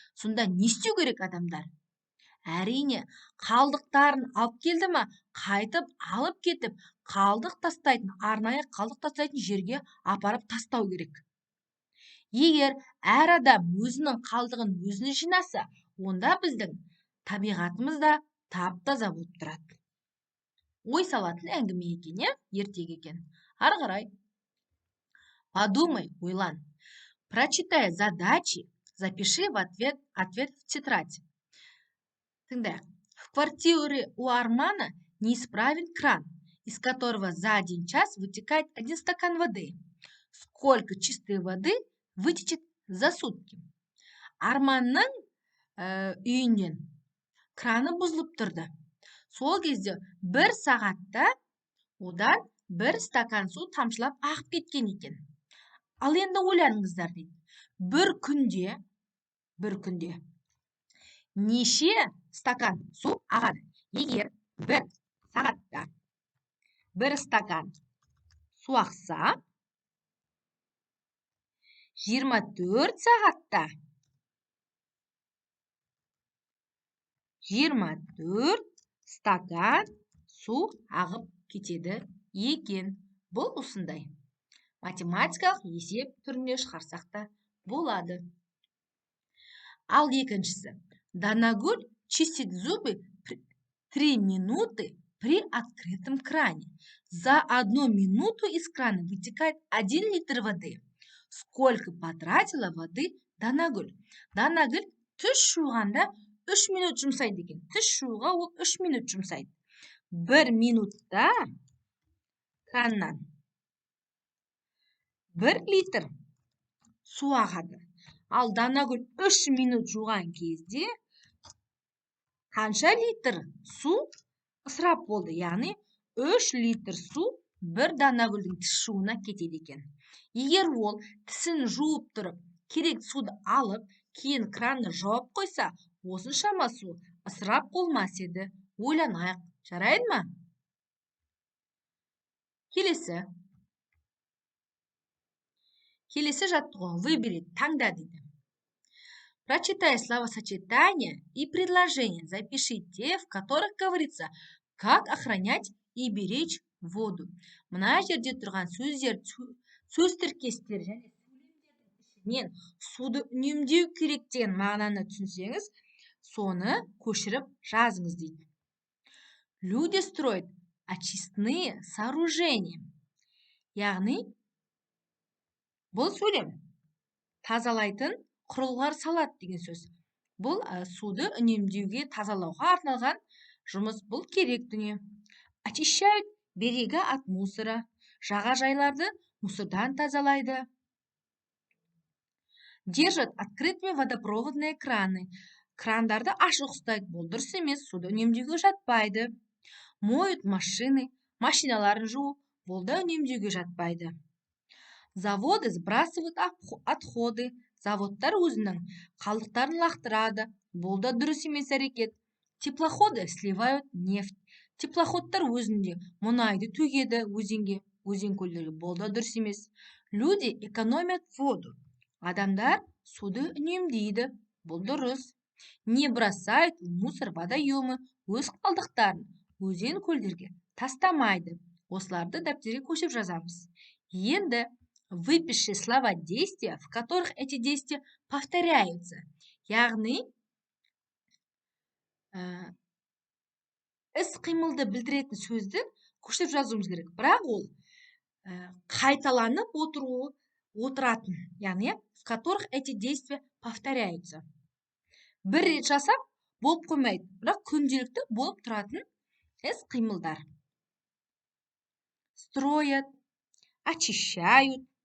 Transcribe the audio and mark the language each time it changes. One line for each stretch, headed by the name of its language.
Kazakh: Сонда не істеу керек адамдар? Әрине, қалдықтарын алып келді ма, қайтып алып кетіп, арнайы қалдық тастайтын жерге апарып тастау керек. Егер әр адам өзінің қалдығын өзіне жинаса, онда біздің табиғатымыз да тап-таза болып тұрады. Ой салатын әңгіме екен, ертегі екен. Ары қарай.
Russian: Подумай,
Kazakh: ойлан.
Russian: Прочитай задачи, запиши ответ в тетрадь.
Kazakh: Тыңдайық.
Russian: В квартире у Армана неисправен кран, из которого за 1 час вытекает 1 стакан воды. Сколько чистой воды вытечет за сутки?
Kazakh: Арманның үйінен краны бұзылып тұрды. Сол кезде 1 сағатта одан 1 стакан су тамшылап ағып кеткен екен. Ал енді ойланыңыздар дейді. Бір күнде неше стакан су ағады? Егер 1 сағатта 1 стакан су ақса, 24 сағатта 24 стакан су ағып кетеді екен. Бұл осындай. Математикалық есеп түрінде шығарсақ та болады. Ал екіншісі.
Russian: Данагүл чистит зубы 3 минуты при открытом кране. За 1 минуту из крана вытекает 1 литр воды. Сколько потратила воды Данагүл?
Kazakh: Данагүл түш жуғанда 3 минут жұмсайды екен. Түш жууға ол 3 минут жұмсайды. 1 минутта краннан 1 литр су ағады. Ал Данагүл 3 минут жуған кезде қанша литр су ысырап болды? Яғни 3 литр су бір Данагүлдің тіс жууына кетеді екен. Егер ол тісін жуып тұрып, керек суды алып, кейін кранны жауып қойса, осыншама су ысырап болмас еді. Ойланайық, жарайды ма? Келесі жаттығу
Russian: выбери,
Kazakh: таңда дейді.
Russian: Прочитай словосочетания и предложения. Запиши те, в которых говорится, как охранять и беречь воду.
Kazakh: Мына жерде тұрған сөздер, сөз тіркестер және сөйлемдердің ішінен суды үнемдеу керек деген мағынаны түсінсеңіз, соны көшіріп жазыңыз дейді.
Russian: Люди строят очистные сооружения.
Kazakh: Яғни бұл сөйлем тазалайтын құрылғылар салат деген сөз. Бұл суды үнемдеуге, тазалауға арналған жұмыс. Бұл керек дүние.
Russian: Очищают берега от мусора.
Kazakh: Жағажайларды мусордан тазалайды.
Russian: Держат открытыми водопроводные краны.
Kazakh: Крандарды ашық ұстайды. Бұл дұрыс емес, суды үнемдеуге жатпайды.
Russian: Моют машины.
Kazakh: Машиналарын жуу. Бұл да үнемдеуге жатпайды.
Russian: Заводы сбрасывают отходы.
Kazakh: Заводтар өзінің қалдықтарын лақтырады. Бұл да дұрыс емес әрекет.
Russian: Теплоходы сливают нефть.
Kazakh: Теплоходтар өзінде мұнайды төгеді өзенге, өзен-көлдерге. Бұл да дұрыс емес.
Russian: Люди экономят воду.
Kazakh: Адамдар суды үнемдейді. Бұл дұрыс.
Russian: Не бросают в мусор водоемы.
Kazakh: Өз қалдықтарын өзен-көлдерге тастамайды. Осыларды дәптерге көшіп жазамыз. Енді
Russian: выпиши слова действия, в которых эти действия повторяются.
Kazakh: Яғни іс-қимылды білдіретін сөзді көшіп жазуымыз керек. Бірақ ол қайталанып отыратын. Яғни,
Russian: в которых эти действия повторяются.
Kazakh: Бір рет жасап, болып қоймайды. Бірақ күнделікті болып тұратын іс-қимылдар.
Russian: Строят, очищают.